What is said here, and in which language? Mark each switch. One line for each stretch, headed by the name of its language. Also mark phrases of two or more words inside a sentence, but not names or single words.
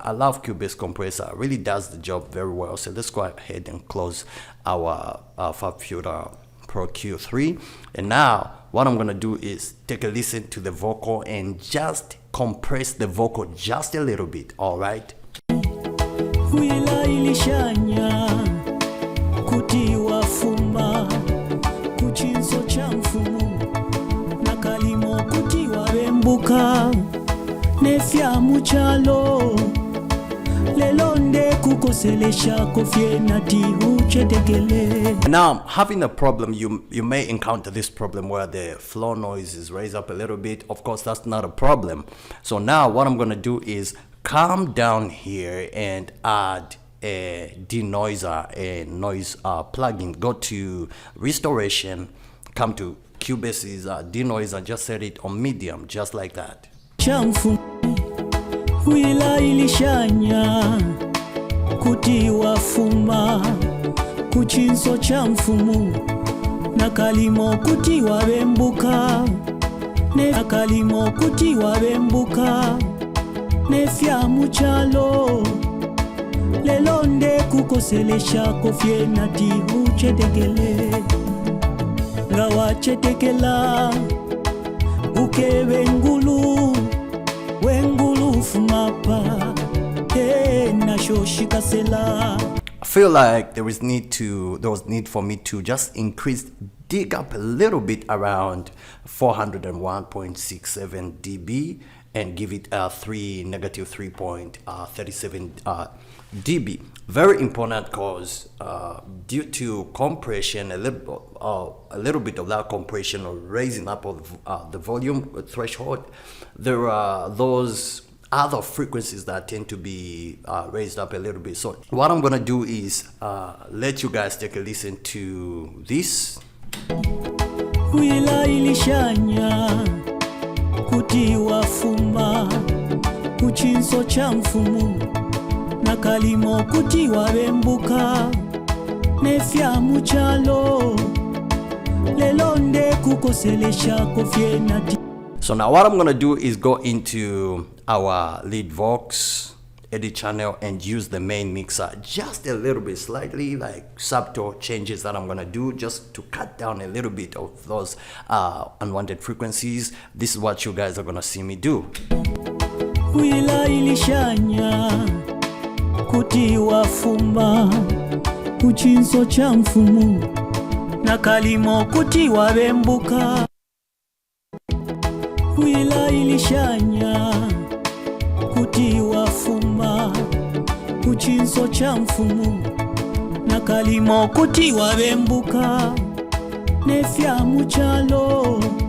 English: I love Cubase compressor, it really does the job very well. So let's go ahead and close our FabFilter Pro Q3, and now what I'm gonna do is take a listen to the vocal and just compress the vocal just a little bit. All right.
Bemba: Wila ilishanya kutiwa fumba kuchinso cha mfumu na kalimo kutiwa bembuka nefya muchalo lelonde kukoselesha kofye nati uchetekele.
English: Now I'm having a problem. You may encounter this problem where the floor noise is raised up a little bit. Of course, that's not a problem. So now what I'm gonna do is come down here and add a denoiser, a noise plugin. Go to restoration, come to Cubase's denoiser, just set it on medium, just like that.
Bemba: Chamfu wila ilishanya kutiwa fuma kuchinso cha mfumu na kalimo kutiwa bembuka na kalimo kutiwa bembuka nefya muchalo lelonde kukoselesha kofye nati uchetekele nga wachetekela ukebe wengulu fumapa he na shoshikasela.
English: I feel like there was need for me to just dig up a little bit around 401.67 dB and give it a negative 3.37 dB. Very important, because due to compression, a little bit of that compression or raising up of the volume threshold, there are those other frequencies that tend to be raised up a little bit. So what I'm gonna do is let you guys take a listen to this.
Bemba: Wila ilishanya kutiwa fumba kuchinso cha mfumu nakalimo kuti wabembuka nefya muchalo lelonde kukoselesha kofye nati.
English: So now what I'm gonna do is go into our lead Vox edit channel and use the main mixer just a little bit, slightly like subtle changes that I'm gonna do just to cut down a little bit of those unwanted frequencies. This is what you guys are gonna see me do.
Bemba: Wila ilishanya kuti wafumba kuchinso cha mfumu nakalimo kuti wabembuka. Wila ilishanya kuti wafumba kuchinso cha mfumu nakalimo kuti wabembuka nefya muchalo.